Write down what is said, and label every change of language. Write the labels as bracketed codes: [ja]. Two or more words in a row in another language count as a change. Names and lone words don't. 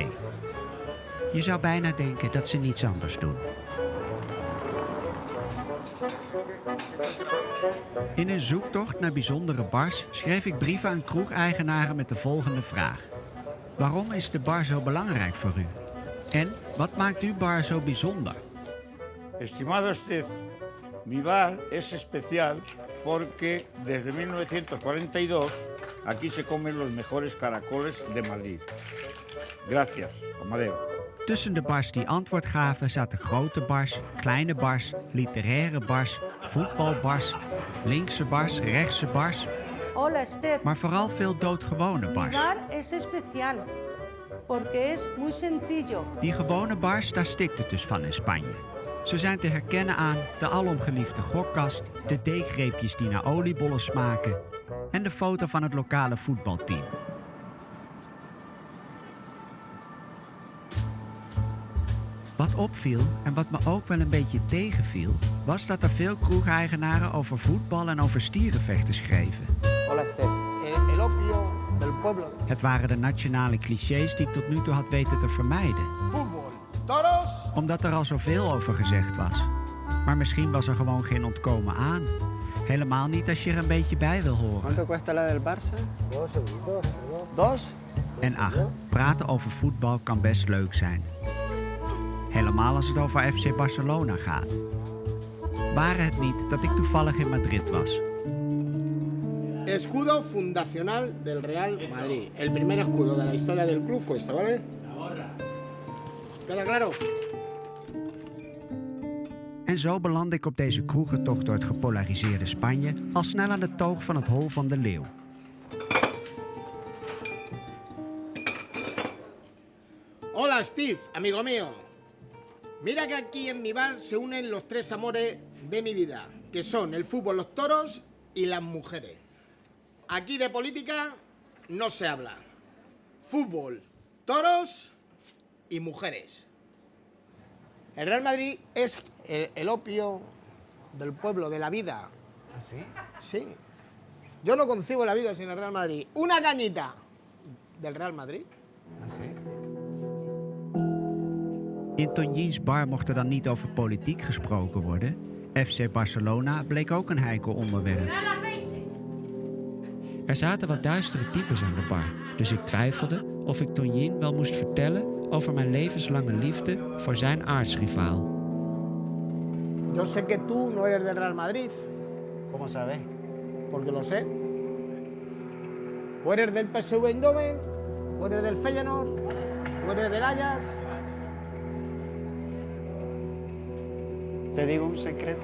[nl] Je zou bijna denken dat ze niets anders doen. In een zoektocht naar bijzondere bars schreef ik brieven aan kroegeigenaren met de volgende vraag. Waarom is de bar zo belangrijk voor u? En wat maakt uw bar zo bijzonder? [es] Estimado usted, mi bar es especial porque desde 1942 aquí se comen los mejores caracoles de Madrid. Gracias, Amadeo. [nl] Tussen de bars die antwoord gaven zaten grote bars, kleine bars, literaire bars, voetbalbars, linkse bars, rechtse bars. [es] Hola, Esther. [nl] Maar vooral veel doodgewone [es] Mi [nl] bars. [es] bar es especial porque es muy sencillo. [nl] Die gewone bars, daar stikt het dus van in Spanje. Ze zijn te herkennen aan de alomgeliefde gokkast, de deegreepjes die naar oliebollen smaken en de foto van het lokale voetbalteam. Wat opviel en wat me ook wel een beetje tegenviel, was dat er veel kroegeigenaren over voetbal en over stierenvechten schreven. [es] Hola, Esther. El opio del pueblo. [nl] Het waren de nationale clichés die ik tot nu toe had weten te vermijden. [es] Fútbol. Toros. [nl] Omdat er al zoveel over gezegd was. Maar misschien was er gewoon geen ontkomen aan. Helemaal niet als je er een beetje bij wil horen. [es] ¿Cuánto cuesta la del Barça? Dos. [nl] En ach, praten over voetbal kan best leuk zijn. Helemaal als het over FC Barcelona gaat. Ware het niet dat ik toevallig in Madrid was. [es] Escudo fundacional del Real Madrid. El primer escudo de la historia del club fue este, ¿vale? ¿Queda claro? [nl] En zo belandde ik op deze kroegentocht door het gepolariseerde Spanje al snel aan de toog van het Hol van de Leeuw. [es] Hola, Steve, amigo mío. Mira que aquí en mi bar se unen los tres amores de mi vida, que son el fútbol, los toros y las mujeres. Aquí de política no se habla. Fútbol, toros y mujeres. El Real Madrid es el opio del pueblo, de la vida. ¿Ah, sí? Sí. Yo no concibo la vida sin el Real Madrid. Una cañita del Real Madrid. ¿Ah, sí? [nl] In Tonjins bar mocht er dan niet over politiek gesproken worden. FC Barcelona bleek ook een heikel onderwerp. Er zaten wat duistere types aan de bar, dus ik twijfelde of ik Tonjin wel moest vertellen over mijn levenslange liefde voor zijn aartsrivaal. [es] Yo sé que tú no eres del Real Madrid, ¿Cómo sabes? porque lo sé. O eres del PSV Eindhoven, o eres del Feyenoord, o eres del Ajax. ¿Te digo un secreto?